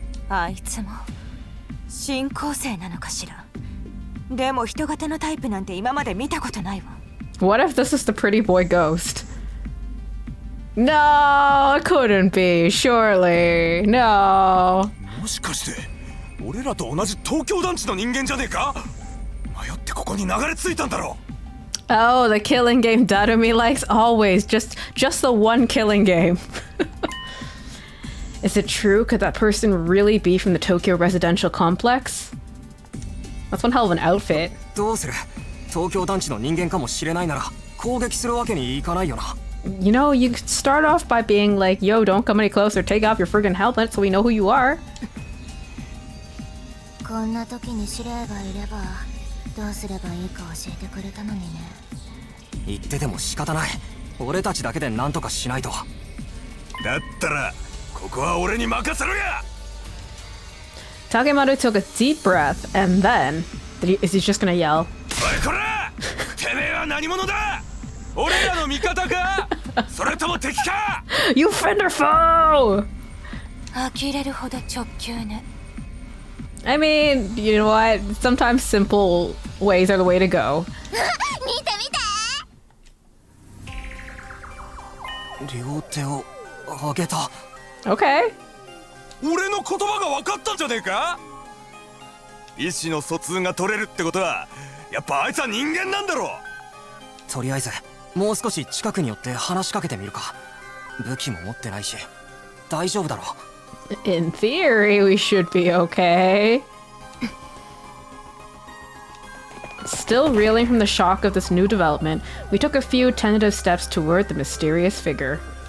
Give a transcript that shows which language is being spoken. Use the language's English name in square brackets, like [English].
[Japanese] あいつも進行生なのかしら。でも人型のタイプなんて今まで見たことないわ。 [English] What if this is the pretty boy ghost? No, it couldn't be, surely. No. [Japanese] もしかして俺らと同じ東京団地の人間じゃねえか？迷ってここに流れ着いたんだろう。 [English] Oh, the killing game Darumi likes always. Just the one killing game. Is it true? Could that person really be from the Tokyo residential complex? That's one hell of an outfit. [Japanese] どうする？東京団地の人間かもしれないなら攻撃するわけにいかないよな。 [English] You know, you could start off by being like, yo, don't come any closer, take off your friggin' helmet so we know who you are. [Japanese] こんな時に司令がいればどうすればいいか教えてくれたのにね。言ってても仕方ない。俺たちだけで何とかしないと。だったらここは俺に任せろや。 [English] Takemaru took a deep breath and then is he just gonna yell? [Japanese] おいこら！てめえは何者だ？俺らの味方か？それとも敵か？ [English] You friend or foe? [Japanese] 呆れるほど直球ね。 [English] I mean, you know what? Sometimes simple ways are the way to go. [Japanese] 見て見て。両手を上げた。 [English] Okay. [Japanese] 俺の言葉が分かったんじゃねえか？意思の疎通が取れるってことはやっぱあいつは人間なんだろう。とりあえずもう少し近くに寄って話しかけてみるか。武器も持ってないし大丈夫だろう。 [English] In theory, we should be okay. Still reeling from the shock of this new development, we took a few tentative steps toward the mysterious figure.